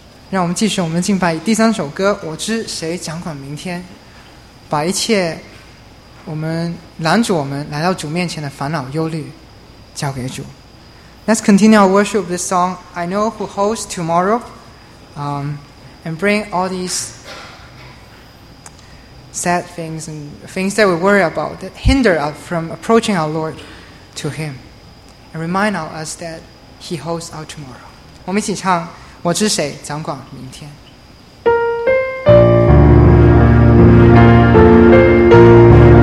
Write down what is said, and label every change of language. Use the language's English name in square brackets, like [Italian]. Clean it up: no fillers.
[Chinese] 让我们继续我们敬拜第三首歌，我知谁掌管明天，把一切我们拦阻我们来到主面前的烦恼忧虑交给主。 [English] Let's continue our worship this song, I know who holds tomorrow, and bring all these sad things and things that we worry about that hinder us from approaching our Lord to Him, and remind us that He holds our tomorrow. [Chinese] 我们一起唱我知谁掌管明天。